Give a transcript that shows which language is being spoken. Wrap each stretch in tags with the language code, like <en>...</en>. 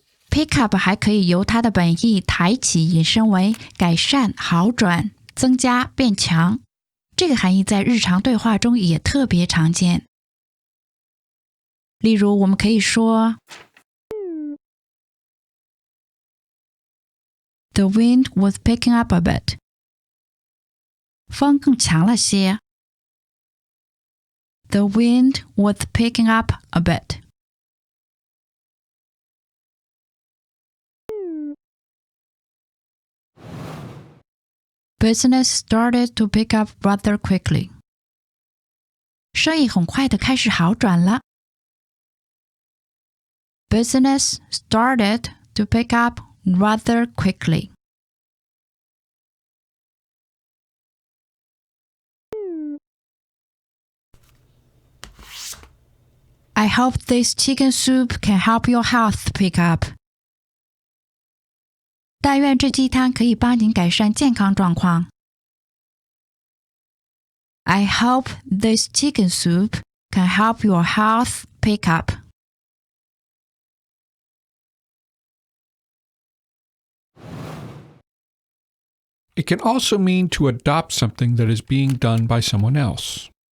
<zh>Pick up 还可以由它的本意抬起引申为改善、好转、增加、变强。这个含义在日常对话中也特别常见。例如，我们可以说</zh> <en>The wind was picking up a bit.</en> <zh>风更强了些。</zh> <en>The wind was picking up a bit. Business started to pick up rather quickly.</en> <zh>生意很快的开始好转了。</zh> <en>Business started to pick up rather quickly. I hope this chicken soup can help your health pick up.</en> <zh>但愿这鸡汤可以帮您改善健康状况。</zh> <en>I hope this chicken soup can help your health pick up. It can also mean to adopt something that is being done by someone else.</en>